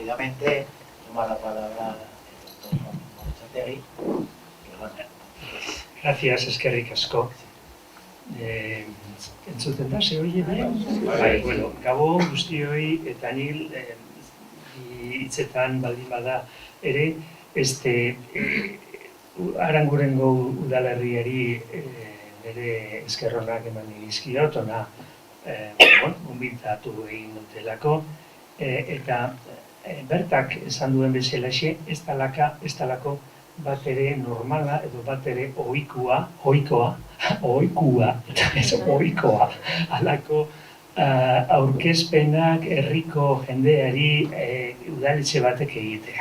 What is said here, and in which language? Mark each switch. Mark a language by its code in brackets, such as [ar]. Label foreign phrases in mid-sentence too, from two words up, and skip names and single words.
[es] Seguidamente toma la palabra el doctor Juan Morchategui, que bueno, Gracias, [eu] eskerrik asko. Entzuten da, ze hori bai, bueno, gabon guztioi eta nil hitzetan baldin bada ere, Arangurengo udalerriari nire eskerronak eman dizkiot, ona gonbidatu egin dutelako, eta bertak esan duen bezalaxe, ez dalako bat ere normala edo bat ere ohikoa, halako aurkezpenak herriko jendeari udaletxe batek egitea.